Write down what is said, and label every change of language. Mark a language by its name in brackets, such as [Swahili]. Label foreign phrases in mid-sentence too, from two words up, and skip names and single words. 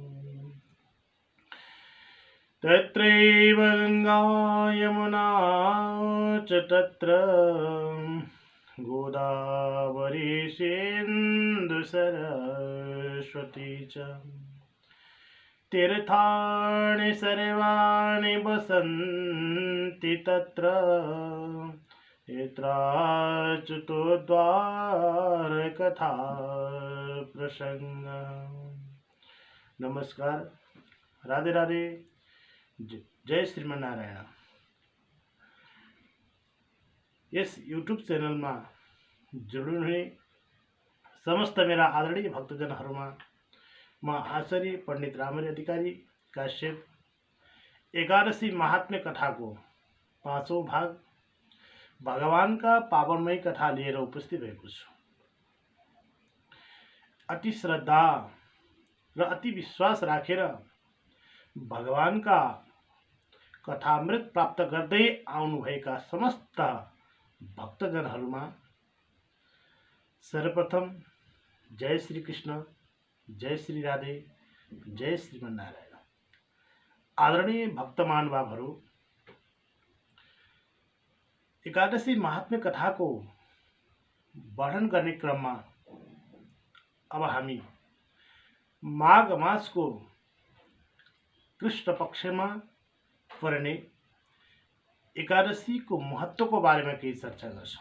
[Sanskrit] तत्रैव गंगा यमुना च तत्र गोदावरी सिन्धु सरस्वती च तीर्थानि सर्वाणि वसन्ति तत्र यत्राच्युतोद्धारकथा प्रसंग। [Nepali] नमस्कार, राधे राधे, जय श्रीमन्नारायण। यस यूट्यूब चैनलमा जोडिनुहुने समस्त मेरा आदरणीय भक्तजनहरूमा म आचार्य पण्डित रामहरि अधिकारी काश्यप एकादशी महात्म्य कथाको 5औं भाग भगवानका पावनमय कथा लिएर उपस्थित भएको छु। अति श्रद्धा र अति विश्वास राखेर भगवानका कथामृत प्राप्त गर्दै आउनुभएका समस्त भक्तजनहरूमा सर्वप्रथम जय श्री कृष्ण, जय श्री राधे, जय श्रीमन्नारायण। आदरणीय भक्त महानुभावहरू, एकादशी महात्म्य कथाको वर्णन गर्ने क्रममा अब हामी माघ मासको कृष्ण पक्षमा पर्ने एकादशी को महत्व को [Hindi] बारे में [Nepali] केही चर्चा गर्छौं।